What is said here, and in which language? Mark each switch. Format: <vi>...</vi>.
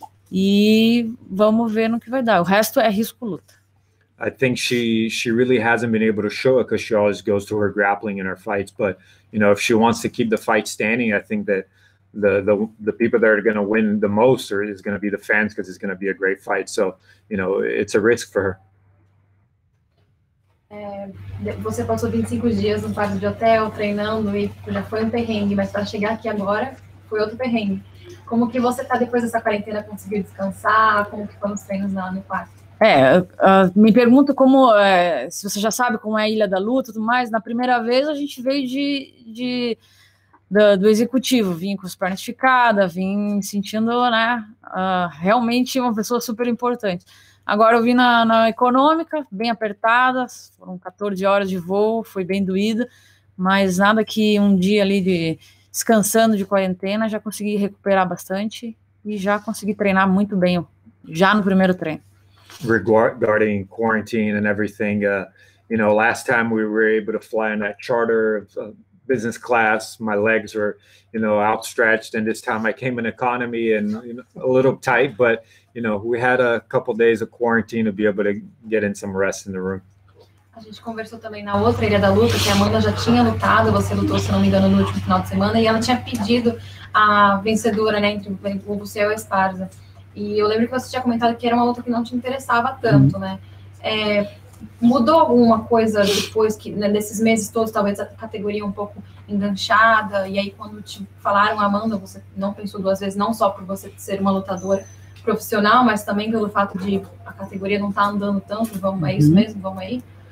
<pt>E vamos ver no que vai dar. O resto é risco-luta.</pt> <en>I think she really hasn't been able to show it, because she always goes to her grappling in her fights. But if she wants to keep the fight standing, I think that the people that are going to win the most is going to be the fans, because it's going to be a great fight. So it's a risk for her.</en> <pt>Você passou 25 dias no quarto de hotel, treinando, e já foi um perrengue, mas para chegar aqui agora, foi outro perrengue. Como que você tá depois dessa quarentena, conseguiu descansar? Como que foram os treinos lá no quarto? Me pergunto se você já sabe como é a Ilha da Luta e tudo mais. Na primeira vez a gente veio do executivo, vim com as pernas esticadas, vim sentindo, realmente uma pessoa super importante. Agora eu vim na econômica, bem apertada, foram 14 horas de voo, foi bem doída, mas nada que um dia ali descansando de quarentena, já consegui recuperar bastante e já consegui treinar muito bem, já no primeiro treino.</pt> <en>Regarding quarantine and everything, last time we were able to fly in that charter business class, my legs were, outstretched, and this time I came in economy and a little tight, but we had a couple days of quarantine to be able to get in some rest in the room.</en> <pt>A gente conversou também na outra Ilha da Luta, que a Amanda já tinha lutado, você lutou, se não me engano, no último final de semana, e ela tinha pedido a vencedora, entre você e o Esparza. E eu lembro que você tinha comentado que era uma luta que não te interessava tanto, né? Mudou alguma coisa depois que, nesses meses todos, talvez a categoria um pouco enganchada, e aí quando te falaram, Amanda, você não pensou duas vezes, não só por você ser uma lutadora profissional, mas também pelo fato de a categoria não tá andando tanto, é isso mesmo, vamos aí?</pt>